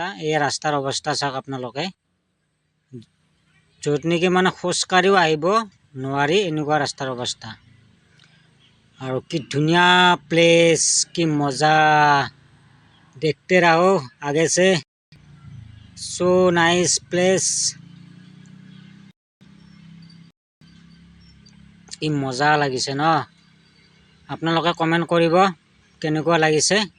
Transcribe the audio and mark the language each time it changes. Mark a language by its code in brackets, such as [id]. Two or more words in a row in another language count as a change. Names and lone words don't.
[as] এই ৰাস্তাৰ অৱস্থা চাওক আপোনালোকে, য'ত নেকি মানে খোজকাঢ়িও আহিব নোৱাৰি এনেকুৱা ৰাস্তাৰ অৱস্থা। আৰু কি ধুনীয়া প্লেচ, কি মজা। [hi] देखते रहो आगे से। [en] so nice place. [as] কি মজা লাগিছে ন? আপোনালোকে কমেণ্ট কৰিব কেনেকুৱা লাগিছে।